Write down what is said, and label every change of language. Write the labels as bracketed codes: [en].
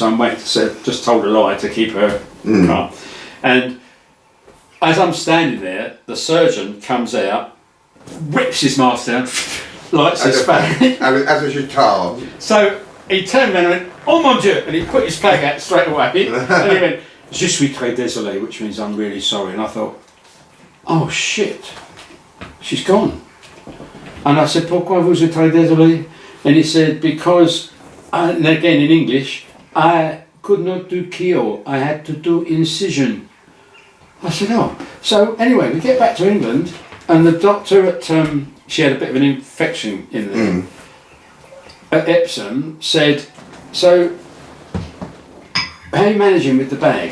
[en] So I'm waiting to say, just told a lie to keep her calm. And as I'm standing there, the surgeon comes out, whips his mask down, lights his fag. As a child. So he turned around and went, [fr] "Oh mon Dieu," [en] and he put his flag out straight away. And he went, [fr] "Je suis très désolé," [en] which means I'm really sorry. And I thought, oh shit, she's gone. And I said, [fr] "Pourquoi vous êtes très désolé?" [en] And he said, "Because," and again in English, "I could not do keyhole, I had to do incision." I said, "Oh." So anyway, we get back to England, and the doctor at, she had a bit of an infection in there, at Epsom, said, "So, how are you managing with the bag?"